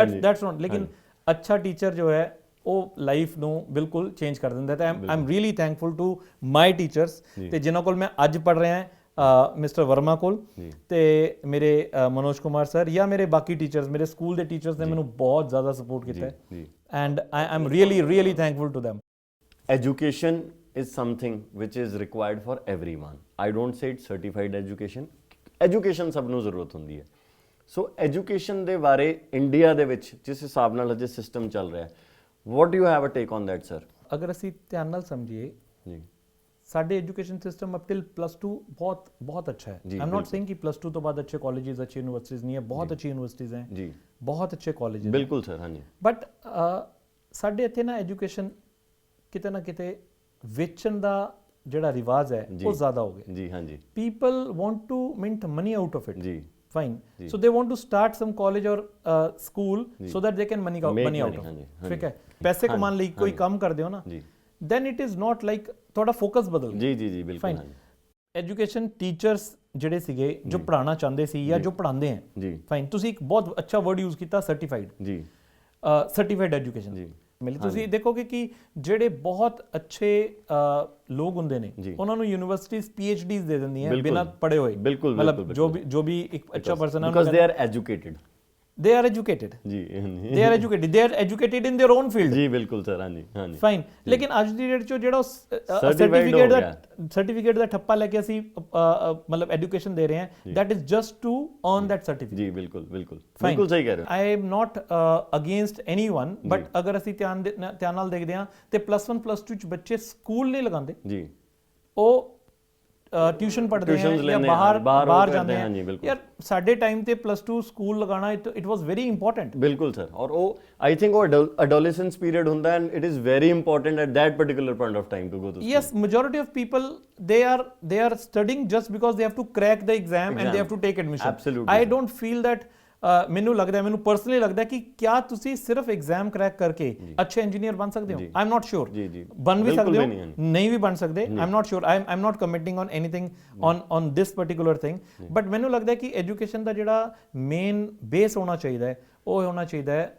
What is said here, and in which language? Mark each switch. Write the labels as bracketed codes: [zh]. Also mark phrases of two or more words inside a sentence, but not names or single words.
[en] that's not, [pa] ਲੇਕਿਨ ਅੱਛਾ ਟੀਚਰ ਜੋ ਹੈ ਉਹ ਲਾਈਫ ਨੂੰ ਬਿਲਕੁਲ ਚੇਂਜ ਕਰ ਦਿੰਦਾ ਹੈ। ਤੇ [en] I am really thankful to my teachers, [pa] ਤੇ ਜਿਨ੍ਹਾਂ ਕੋਲ ਮੈਂ ਅੱਜ ਪੜ੍ਹ ਰਿਹਾ ਹਾਂ, ਮਿਸਟਰ ਵਰਮਾ ਕੋਲ ਤੇ ਮੇਰੇ ਮਨੋਜ ਕੁਮਾਰ ਸਰ, ਜਾਂ ਮੇਰੇ ਬਾਕੀ ਟੀਚਰਸ, ਮੇਰੇ ਸਕੂਲ ਦੇ ਟੀਚਰਸ ਨੇ ਮੈਨੂੰ ਬਹੁਤ ਜ਼ਿਆਦਾ ਸਪੋਰਟ ਕੀਤਾ ਹੈ, [en] and I am really thankful to them. Education is something which is required for everyone. I don't say it's certified education. [pa] Education ਸਭ ਨੂੰ ਜ਼ਰੂਰਤ ਹੁੰਦੀ ਹੈ। ਸੋ ਐਜੂਕੇਸ਼ਨ ਦੇ ਬਾਰੇ ਇੰਡੀਆ ਦੇ ਵਿੱਚ ਜਿਸ ਹਿਸਾਬ ਨਾਲ ਅਜੇ ਸਿਸਟਮ ਚੱਲ ਰਿਹਾ ਹੈ, [en] what do you have a take on that, sir? [pa] ਅਗਰ ਅਸੀਂ ਧਿਆਨ ਨਾਲ ਸਮਝੀਏ ਜੀ, ਸਾਡੇ ਐਜੂਕੇਸ਼ਨ ਸਿਸਟਮ [en] up till [pa] +2 ਬਹੁਤ ਅੱਛਾ ਹੈ। [en] I am not saying [pa] ਕਿ +2 ਤੋਂ ਬਾਅਦ ਅੱਛੇ ਕਾਲਜਿਸ, ਅੱਛੀ ਯੂਨੀਵਰਸਿਟੀਜ਼ ਨਹੀਂ ਹੈ, ਬਹੁਤ ਅੱਛੀ ਯੂਨੀਵਰਸਿਟੀਜ਼ ਹੈ ਜੀ, ਬਹੁਤ ਅੱਛੇ ਕਾਲਜਿਸ, ਬਿਲਕੁਲ ਸਰ, ਹਾਂਜੀ। ਬਟ ਸਾਡੇ ਇੱਥੇ ਨਾ ਐਜੂਕੇਸ਼ਨ ਕਿਤੇ ਨਾ ਕਿਤੇ ਵੇਚਣ ਦਾ ਜਿਹੜਾ ਰਿਵਾਜ ਹੈ ਉਹ ਜ਼ਿਆਦਾ ਹੋ ਗਿਆ। ਜੀ ਹਾਂਜੀ। [en] people want to mint money out of it. [pa] ਜੀ [en] fine, so they want to start some college or school so that they can money out of, [pa] ਠੀਕ ਹੈ, ਪੈਸੇ ਕਮਾਉਣ ਲਈ ਕੋਈ ਕੰਮ ਕਰਦੇ ਹੋ ਨਾ, [en] then it is not like [pa] ਤੁਹਾਡਾ ਫੋਕਸ ਬਦਲ ਗਿਆ। ਜੀ ਬਿਲਕੁਲ। [en] education teachers [pa] ਜਿਹੜੇ ਸੀਗੇ ਜੋ ਪੜ੍ਹਾਉਣਾ ਚਾਹੁੰਦੇ ਸੀ ਜਾਂ ਜੋ ਪੜ੍ਹਾਉਂਦੇ ਹੈ, ਫਾਈਨ, ਤੁਸੀਂ ਇੱਕ ਬਹੁਤ ਅੱਛਾ [en] word use [pa] ਕੀਤਾ, ਸਰਟੀਫਾਈਡ। ਜੀ, [en] certified education. [pa] ਜੀ, ਮਿਲੇ ਤੁਸੀਂ ਦੇਖੋਗੇ ਕਿ ਜਿਹੜੇ ਬਹੁਤ ਅੱਛੇ ਲੋਕ ਹੁੰਦੇ ਨੇ ਉਹਨਾਂ ਨੂੰ ਯੂਨੀਵਰਸਿਟੀਜ਼ PhDs ਦੇ ਦਿੰਦੀਆਂ ਬਿਨਾਂ ਪੜ੍ਹੇ ਹੋਏ। ਮਤਲਬ ਜੋ ਵੀ ਇੱਕ ਅੱਛਾ ਪਰਸਨ ਹੈ, [en] because they are educated, they are educated [pa] ਜੀ, [en] they are educated in their own field। [pa] ਜੀ ਬਿਲਕੁਲ ਸਰ, ਹਾਂਜੀ ਫਾਈਨ। ਲੇਕਿਨ ਅੱਜ ਦੀ ਡੇਟ 'ਚ ਜਿਹੜਾ ਸਰਟੀਫਿਕੇਟ ਦਾ ਠੱਪਾ ਲੈ ਕੇ ਅਸੀਂ ਮਤਲਬ ਐਜੂਕੇਸ਼ਨ ਦੇ ਰਹੇ ਹਾਂ, [en] that is just to earn that certificate। [pa] ਜੀ ਬਿਲਕੁਲ ਸਹੀ ਕਹਿ ਰਹੇ ਹੋ। [en] I am not against anyone, but [pa] ਅਗਰ ਅਸੀਂ ਧਿਆਨ ਨਾਲ ਦੇਖਦੇ ਹਾਂ ਤੇ +1 +2 ਚ ਬੱਚੇ ਸਕੂਲ ਨਹੀਂ ਲਗਾਉਂਦੇ ਜੀ, ਉਹ ਟਿਊਸ਼ਨ ਪੜ੍ਹਦੇ ਹੈ ਜਾਂ ਬਾਹਰ ਜਾਂਦੇ ਹੈ। ਯਾਰ ਸਾਡੇ ਟਾਈਮ ਤੇ +2 ਸਕੂਲ ਲਗਾਉਣਾ [en] it was very important. [pa] ਬਿਲਕੁਲ ਸਰ, ਔਰ ਉਹ [en] I think ਉਹ adolescence period ਹੁੰਦਾ and it is very important at that particular point of time to go to school. ਯੈਸ, majority of people they are studying just because they have to crack the exam and they have to take admission। Absolutely, I don't feel that [pa] ਮੈਨੂੰ ਲੱਗਦਾ, ਮੈਨੂੰ ਪਰਸਨਲੀ ਲੱਗਦਾ ਕਿ ਕਿਆ ਤੁਸੀਂ ਸਿਰਫ [en] exam crack [pa] ਕਰਕੇ ਅੱਛੇ ਇੰਜੀਨੀਅਰ ਬਣ ਸਕਦੇ ਹੋ? [en] I am not sure. [pa] ਬਣ ਵੀ ਸਕਦੇ ਹੋ, ਨਹੀਂ ਵੀ ਬਣ ਸਕਦੇ, [en] I am not sure. I am not committing on anything on this particular thing, [pa] ਬਟ ਮੈਨੂੰ ਲੱਗਦਾ ਕਿ ਐਜੂਕੇਸ਼ਨ ਦਾ ਜਿਹੜਾ [en] main base [pa] ਹੋਣਾ ਚਾਹੀਦਾ ਹੈ ਉਹ ਹੋਣਾ ਚਾਹੀਦਾ ਹੈ